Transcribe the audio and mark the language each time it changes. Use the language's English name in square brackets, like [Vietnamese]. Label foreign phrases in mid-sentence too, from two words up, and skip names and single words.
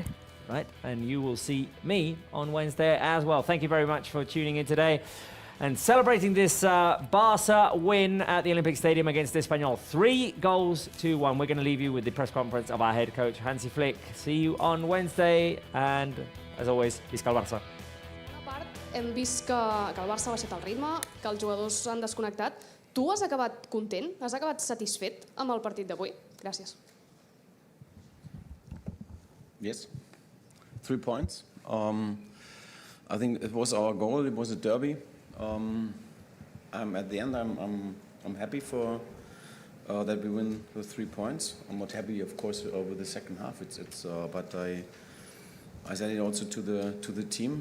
[English] Right, and you will see me on Wednesday as well. Thank you very much for tuning in today and celebrating this Barca win at the Olympic Stadium against Espanyol. 3-1. We're going to leave you with the press conference of our head coach, Hansi Flick. See you on Wednesday, and as always, [Catalan] visca el Barça. Hem vist que el Barça ha baixat el ritme, que els jugadors han desconnectat. Tu has acabat content? Has acabat satisfet amb el partit d'avui? Gràcies. [English] Yes. 3 points. I think it was our goal. It was a derby. At the end, I'm happy for that we win with 3 points. I'm not happy, of course, with the second half. But I said it also to the team.